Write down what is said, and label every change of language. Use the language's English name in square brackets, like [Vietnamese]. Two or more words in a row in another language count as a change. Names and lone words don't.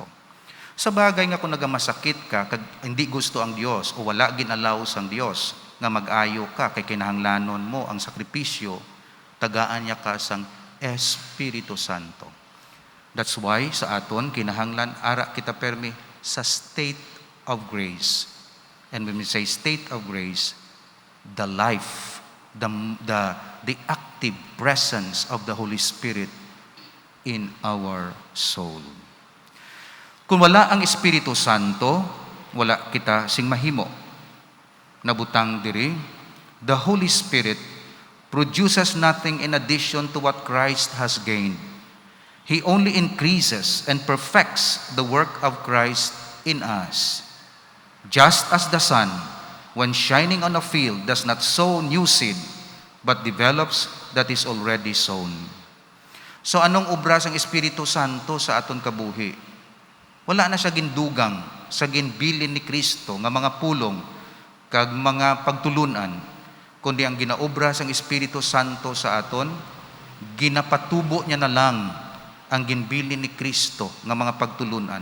[Hiligaynon] Sa bagay nga kung nagamasakit ka, kag hindi gusto ang Dios o wala ginalaw sang Dios nga mag-ayo ka kay kinahanglanon mo ang sakripisyo, tagaan niya ka sang Espiritu Santo. [English] That's why [Hiligaynon] sa aton kinahanglan ara kita permi sa [English] state of grace. And when we say state of grace, the life, the active presence of the Holy Spirit in our soul. [Hiligaynon] Kung wala ang Espiritu Santo, wala kita sing mahimo. Nabutang diri, [English] the Holy Spirit produces nothing in addition to what Christ has gained. He only increases and perfects the work of Christ in us. Just as the sun, when shining on a field, does not sow new seed, but develops that is already sown. [Hiligaynon] So anong obra sang Espiritu Santo sa aton kabuhi? Wala na siya gindugang sa ginbilin ni Kristo nga mga pulong kag mga pagtulunan, kundi ang ginaobra sang Espiritu Santo sa aton, ginapatubo niya na lang ang ginbilin ni Kristo nga mga pagtulunan.